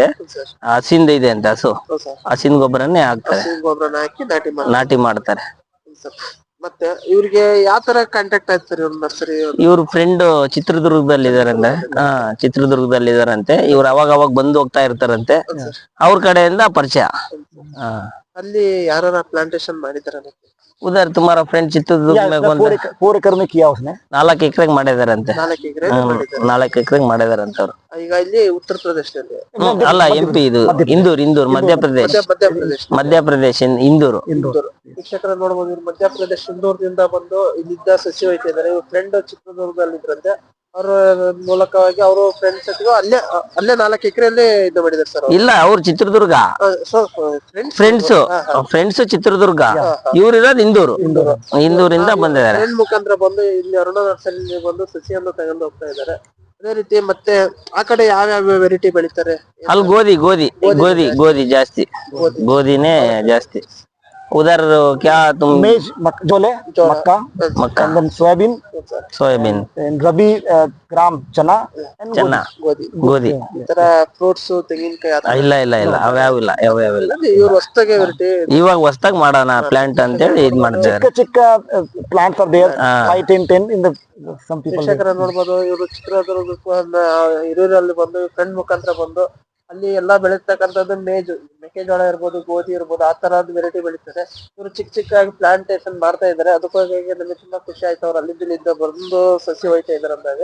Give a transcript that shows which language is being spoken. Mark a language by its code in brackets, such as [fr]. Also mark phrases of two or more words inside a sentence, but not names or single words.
[kn] ಹಸಿಂದ ಇದೆ ಅಂತೆ, ಹಸಿನ ಗೊಬ್ಬರನೇ ಹಾಕ್ತಾರೆ, ನಾಟಿ ಮಾಡ್ತಾರೆ. ಮತ್ತೆ ಇವ್ರಿಗೆ ಯಾವ ತರ ಕಾಂಟ್ಯಾಕ್ಟ್ ಆಯ್ತು ಸರ್? ನರ್ಸರಿ ಇವ್ರ ಫ್ರೆಂಡ್ ಚಿತ್ರದುರ್ಗದಲ್ಲಿ ಇದಾರಂತೆ. ಚಿತ್ರದುರ್ಗದಲ್ಲಿ ಇದಾರಂತೆ. ಇವ್ರು ಅವಾಗ ಬಂದು ಹೋಗ್ತಾ ಇರ್ತಾರಂತೆ. ಅವ್ರ ಕಡೆಯಿಂದ ಪರಿಚಯ. ಅಲ್ಲಿ ಯಾರ ಪ್ಲಾಂಟೇಶನ್ ಮಾಡಿದಾರ? [hi] उधर तुम्हारा फ्रेंड चित्रदुर्ग में 4 एकड़ में किया उसने। [kn] 4 ಎಕರೆಗೆ ಮಾಡಿದಾರಂತೆ. 4 ಎಕರೆಗೆ ಮಾಡಿದಾರಂತೆ ಅವರು. ಈಗ ಇಲ್ಲಿ ಉತ್ತರ ಪ್ರದೇಶದಲ್ಲಿ ಅಲ್ಲ, MP ಇದು ಇಂದೂರ್ ಮಧ್ಯಪ್ರದೇಶ ಇಂದೂರು. ಶಿಕ್ಷಕರ ನೋಡಬಹುದು, ಮಧ್ಯಪ್ರದೇಶ ಇಂದೂರದಿಂದ ಬಂದು ಇಲ್ಲಿದ್ದ ಸಸಿ ಹೋಯ್ತಿದ್ದಾರೆ. ಇವ್ರ ಫ್ರೆಂಡ್ ಚಿತ್ರದುರ್ಗದಲ್ಲಿ ಇದ್ರಂತೆ. ಅವರ ಮೂಲಕವಾಗಿ ಅವರು ಫ್ರೆಂಡ್ಸ್ ಜೊತೆಗೂ ಅಲ್ಲೇ 4 ಎಕರೆಯಲ್ಲಿ ಇದು ಮಾಡಿದಾರೆ ಸರ್. ಇಲ್ಲ, ಅವ್ರು ಚಿತ್ರದುರ್ಗ ಫ್ರೆಂಡ್ಸ್ ಚಿತ್ರದುರ್ಗ, ಇವ್ರಿರೋದು ಇಂದೂರಿಂದ ಬಂದಿದ್ದಾರೆ. ಫ್ರೆಂಡ್ ಮುಖಾಂತರ ಬಂದು ಇಲ್ಲಿ ಅರುಣಾ ನರ್ಸರಿ ಬಂದು ಸಸಿಯನ್ನು ತಗೊಂಡು ಹೋಗ್ತಾ ಇದ್ದಾರೆ. ಅದೇ ರೀತಿ ಮತ್ತೆ ಆ ಕಡೆ ಯಾವ ವೆರೈಟಿ ಬೆಳಿತಾರೆ? ಅಲ್ಲಿ ಗೋಧಿ ಜಾಸ್ತಿ, ಗೋಧಿನೇ ಜಾಸ್ತಿ. [hi] उधर क्या तुम मेज जोले मक्का [en] and then soybean and rabi gram chana [kn] ಗೋಧಿ. ಈ ತರ ಫ್ರೂಟ್ಸ್, ತೆಂಗಿನಕಾಯಿ ಇಲ್ಲ ಅವ್ಯಾವಿಲ್ಲ. ಇವ್ರು ಹೊಸದಾಗಿ ವೆರೈಟಿ ಇವಾಗ ಹೊಸದಾಗಿ ಮಾಡೋಣ ಪ್ಲಾಂಟ್ ಅಂತ ಹೇಳಿ ಇದ್ ಮಾಡಿದ್ದಾರೆ. [en] ಚಿಕ್ಕ plants are there 5 10 in the some people. [kn] ನೋಡ್ಬೋದು, ಇವರು ಚಿತ್ರದುರ್ಗಕ್ಕೆ ಹಿರಿಯೂರಲ್ಲಿ ಬಂದು ಫ್ರೆಂಡ್ ಮುಖಾಂತರ ಬಂದು ಅಲ್ಲಿ ಎಲ್ಲಾ ಬೆಳೀತಕ್ಕಂಥದ್ದು ಮೆಕ್ಕೆಜೋಳ ಇರ್ಬೋದು, ಗೋಧಿ ಇರ್ಬೋದು, ಆ ತರದ್ ವೆರೈಟಿ ಬೆಳೀತಾರೆ. ಇವರು ಚಿಕ್ಕ ಪ್ಲಾಂಟೇಶನ್ ಮಾಡ್ತಾ ಇದಾರೆ. ಅದಕ್ಕಾಗಿ ನಮಗೆ ತುಂಬಾ ಖುಷಿ ಆಯ್ತು. ಅವ್ರು ಅಲ್ಲಿಂದ ಬಂದು ಸಸಿ ಹೋಯ್ತಾ ಇದಾರೆ ಅಂದಾಗ